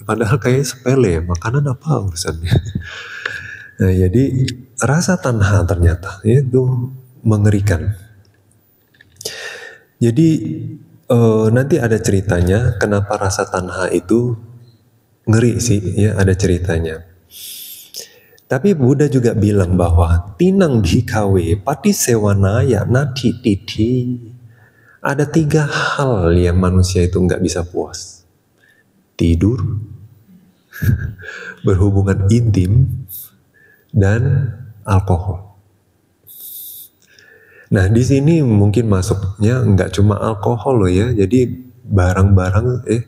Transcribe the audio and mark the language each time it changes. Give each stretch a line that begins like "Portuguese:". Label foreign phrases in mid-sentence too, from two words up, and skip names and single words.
Indonesian: Padahal kayak sepele ya, makanan apa urusannya. Nah jadi rasa tanha ternyata itu mengerikan. Jadi nanti ada ceritanya kenapa rasa tanha itu ngeri sih ya, ada ceritanya. Tapi Buddha juga bilang bahwa
Pali: tinang bhikkhave patisewanaya nati titi.
Indonesian: Ada 3 hal yang manusia itu nggak bisa puas. Tidur, berhubungan intim, dan alkohol. Nah di sini mungkin masuknya nggak cuma alkohol loh ya.